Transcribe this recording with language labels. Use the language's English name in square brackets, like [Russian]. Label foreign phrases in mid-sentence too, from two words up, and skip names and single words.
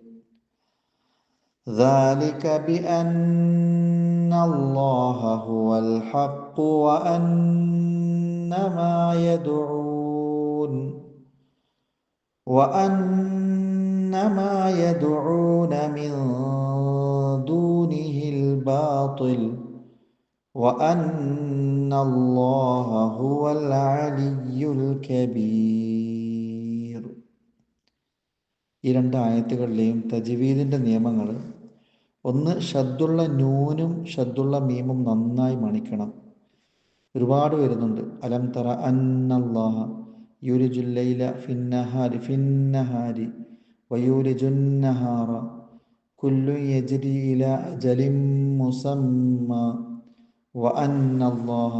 [Arabic] ذلك بأن الله هو الحق وأن ما يدعون من دونه الباطل وأن الله هو العلي الكبير. [Malayalam] ഈ രണ്ട് ആയത്തുകളിലെയും തജ്വീദിൻ്റെ നിയമങ്ങൾ: ഒന്ന്, ഷദ്ദുള്ള നൂനും ഷദ്ദുള്ള മീമും നന്നായി മണിക്കണം. ഒരുപാട് വരുന്നുണ്ട്. [Arabic] ألم تر أن الله يولج الليل في النهار ويولج النهار كل يجري إلى أجل مسمى وأن الله.